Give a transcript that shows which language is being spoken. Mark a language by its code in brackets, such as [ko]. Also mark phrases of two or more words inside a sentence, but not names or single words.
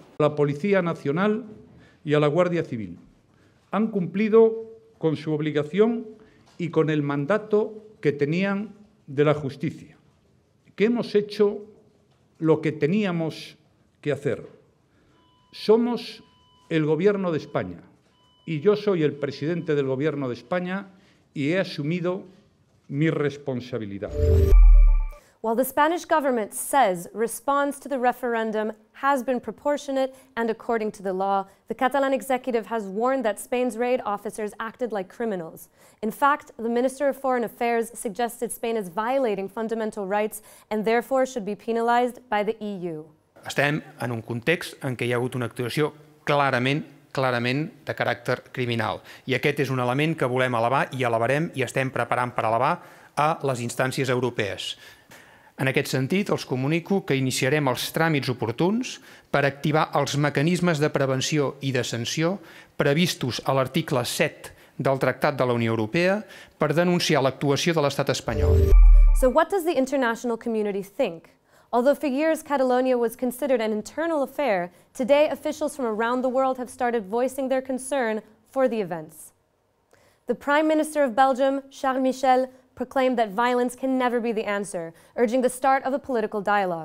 [es] La Policía Nacional y a la Guardia Civil han cumplido con su obligación y con el mandato que tenían de la justicia, que hemos hecho lo que teníamos que hacer. Somos el Gobierno de España y yo soy el presidente del Gobierno de España y he asumido mi responsabilidad. [en] While the Spanish government says response to the referendum has been proportionate and according to the law, the Catalan executive has warned that Spain's raid officers acted like criminals. In fact, the Minister of Foreign Affairs suggested Spain is violating fundamental rights and therefore should be penalized by the EU. [ca] Estem en un context en què hi ha hagut una actuació clarament de caràcter criminal. I aquest és un element que volem elevar i elevarem i estem preparant per elevar a les instàncies europees. En aquest sentit, els comunico que iniciarem els tràmits oportuns per activar els mecanismes de prevenció i de sanció previstos a l'article 7 del Tractat de la Unió Europea per denunciar l'actuació de l'Estat espanyol. [en] So what does the international community think? Although for years Catalonia was considered an internal affair, today officials from around the world have started voicing their concern for the events. The Prime Minister of Belgium, Charles Michel, proclaimed that violence can never be the answer, urging the start of a political dialogue.